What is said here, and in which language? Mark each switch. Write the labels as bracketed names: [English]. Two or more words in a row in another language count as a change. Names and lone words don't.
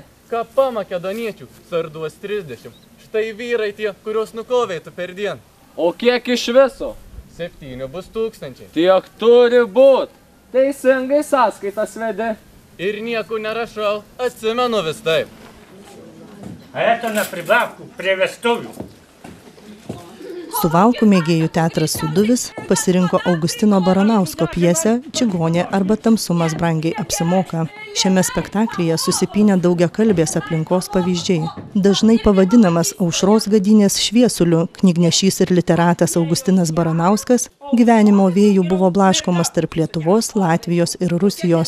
[Lithuanian] Ką makedoniečių, sarduos 30. Štai vyrai tie, kuriuos nukovėtų per dieną. O kiek iš viso? 7 bus 1000. Tiek turi būt. Teisingai sąskaitas vedi. Ir nieko nerašau, atsimenu vis taip. [Russian] А это на прибавку [Lithuanian] prie vestuvių. Suvalkų mėgėjų teatras Sūduvis pasirinko Augustino Baranausko pjesę Čigonė arba tamsumas brangiai apsimoka. Šiame spektaklyje susipynė daugiakalbės aplinkos pavyzdžiai. Dažnai pavadinamas Aušros Gadynės šviesuliu, knygnešys ir literatas Augustinas Baranauskas gyvenimo vėjų buvo blaškomas tarp Lietuvos, Latvijos ir Rusijos.